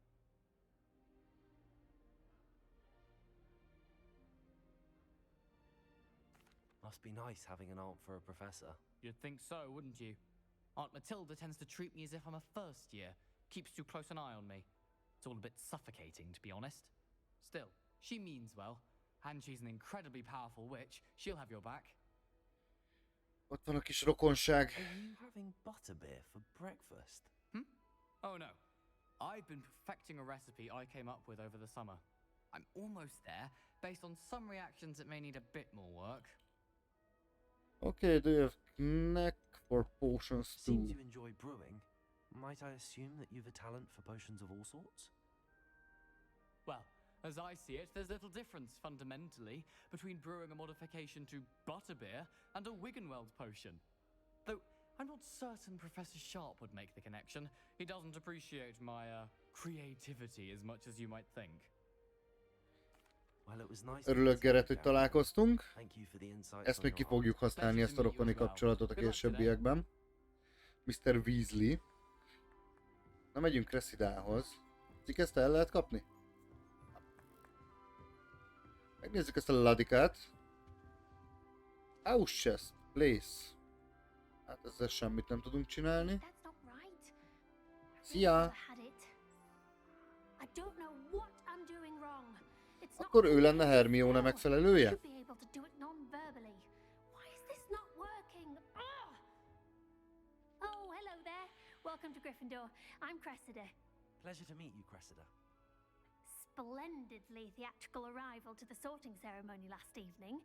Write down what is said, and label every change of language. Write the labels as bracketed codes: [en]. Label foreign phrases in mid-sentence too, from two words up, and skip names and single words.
[en] Must be nice having an aunt for a professor. You'd think so, wouldn't you? Aunt Matilda tends to treat me as if I'm a first year. Keeps too close an eye on me. It's all a bit suffocating, to be honest. Still, she means well. And she's an incredibly powerful witch. She'll have your back. [hu] Ott van a kis rokonság. [en] Are you having butterbeer for breakfast? Oh no. I've been perfecting a recipe I came up with over the summer. I'm almost there, based on some reactions that may need a bit more work. Okay, do you have knack for potions Seems too? you enjoy brewing. Might I assume that you've a talent for potions of all sorts? Well, as I see it, there's little difference, fundamentally, between brewing a modification to butterbeer and a Wiggenweld potion. Though, I'm not certain Professor Sharp would make the connection. He doesn't appreciate my, creativity as much as you might think. Well, it was nice. [hu] Örülök, Gerett, hogy találkoztunk. [en] Thank you for the insights [hu] Ezt [en] on [hu] még ki [en] your [hu] fogjuk használni, ezt a rokoni kapcsolatot a későbbiekben. [en] Mr. Weasley. [hu] Na, megyünk Cressidához. Ezt el lehet kapni? Megnézzük ezt a ladikát. [en] House chest, place. [hu] Hát ezzel semmit nem tudunk csinálni. [en] That's not right. [hu] Szia! [en] Had it. I don't know what I'm doing wrong. It's not [hu] Akkor ő lenne Hermione megfelelője? [en] should be able to do it non-verbally. Why is this not working? Ugh! Oh, hello there. Welcome to Gryffindor. I'm Cressida. Pleasure to meet you, Cressida. Splendidly theatrical arrival to the sorting ceremony last evening.